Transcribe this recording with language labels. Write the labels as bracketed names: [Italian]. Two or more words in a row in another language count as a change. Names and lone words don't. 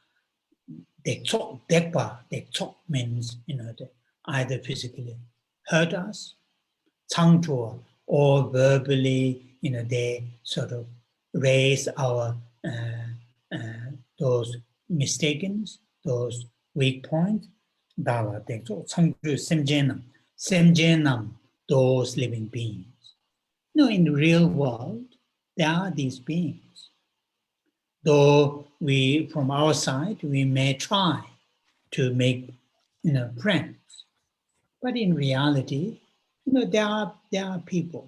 [English] Dekchok means, either physically hurt us, changju, or verbally, they sort of raise our those mistakens, those weak points. [Tibetan] Dawa dekchok changju semjenam, [English] those living beings. In the real world, there are these beings. Though we, from our side, we may try to make, friends, but in reality, there are people.